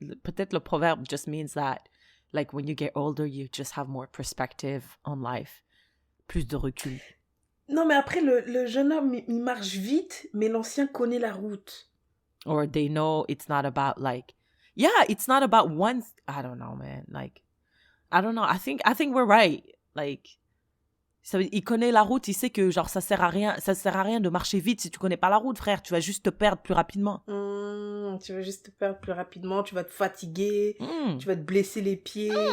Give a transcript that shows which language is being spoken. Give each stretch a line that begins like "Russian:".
French: Peut-être le proverbe
English: just means that, like, when you get older, you just have more perspective on life.
French: Plus de recul. Non, mais après, le jeune homme, il marche vite, mais l'ancien connaît la route.
English: Or they know it's not about like, yeah, it's not about one. I don't know, man. Like, I don't know. I think we're right.
French: Like, il connaît la route. Il sait que genre ça sert à rien de marcher vite si tu connais pas la route, frère. Tu vas juste te perdre plus rapidement. Tu vas juste te perdre plus rapidement. Tu vas te fatiguer. Tu vas te blesser les pieds.